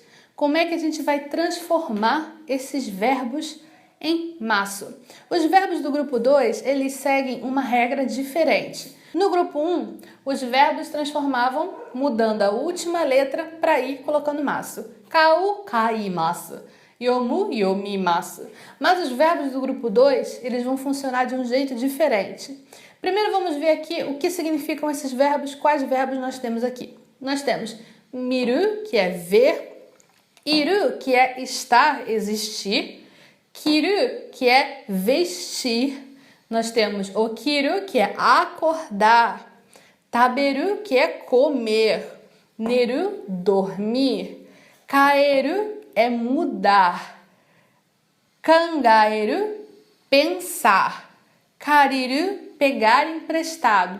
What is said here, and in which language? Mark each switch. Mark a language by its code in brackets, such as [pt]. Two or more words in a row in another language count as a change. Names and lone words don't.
[pt] Como é que a gente vai transformar esses verbos em masu? Os verbos do grupo 2, eles seguem uma regra diferente. No grupo 1, os verbos transformavam mudando a última letra para ir colocando masu. [ja] 買う、買います。読む、読みます. [pt] Mas os verbos do grupo 2, eles vão funcionar de um jeito diferente. Primeiro vamos ver aqui o que significam esses verbos, quais verbos nós temos aqui. Nós temos miru, que é ver, iru, que é estar, existir, kiru, que é vestir, nós temos okiru, que é acordar, taberu, que é comer, neru, dormir, kaeru é mudar, kangaeru, pensar, kariru, pegar emprestado.